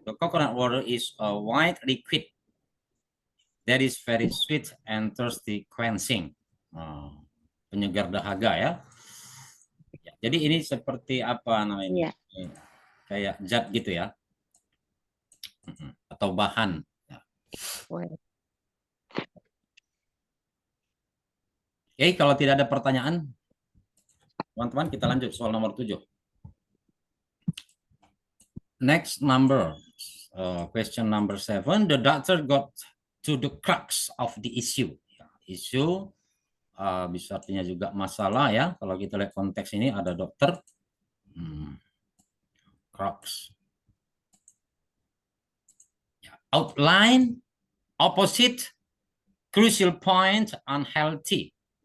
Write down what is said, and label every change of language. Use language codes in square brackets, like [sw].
[en] The coconut water is a white liquid that is very sweet and thirsty quenching. [id] Penyegar dahaga ya. Jadi ini seperti apa namanya? Kayak zat gitu ya. Atau bahan. Oke, kalau tidak ada pertanyaan, teman-teman kita lanjut soal nomor 7. [en] Next number, question number 7. The doctor got to the crux of the issue. [id] Issue bisa artinya juga masalah ya. Kalau kita lihat konteks ini ada dokter. [en] Crux. Outline, opposite, crucial point, unhealthy.